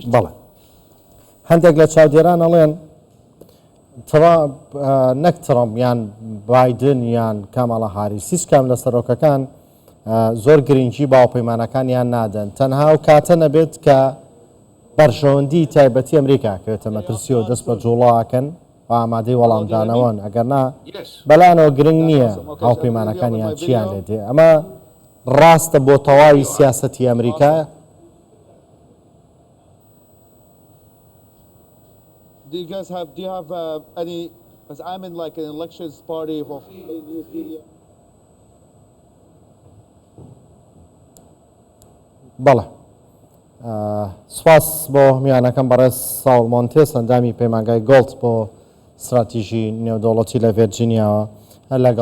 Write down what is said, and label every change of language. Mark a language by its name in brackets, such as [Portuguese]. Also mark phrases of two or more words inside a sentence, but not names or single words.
[Central Kurdish] بەڵێ هەندێک لە چاودێران ئەڵێن نەک ترامپ یان بایدن یان کاماڵە هاریس هیچ کام لە سەرۆکەکان زۆر گرنگی باوپەیمانەکانیان نادەن، تەنها و کاتە نەبێت کە بەرژەوەندی تایبەتی ئەمریکا کەوێتە مەترسی و دەست بە جوڵاکەن و ئامادەی وەڵامدانەوەن، ئەگەرنا بەلانەوە گرنگ نییە هاوپەیمانەکانیان چیان لێدێ. ئەمە ڕاستە بۆ تەواوی سیاسەتی ئەمریکا. [English] Do you have any? Because I'm in like an elections party of. [Central Kurdish] بەڵێ سوپاس بۆ میانەکەم بەڕێز ساڵ مۆنتێس ئەندامی پەیمانگای گۆڵد بۆ استراتیژی نێودەوڵەتی لە ڤێرجینیاوە لەگەڵماندا بوو.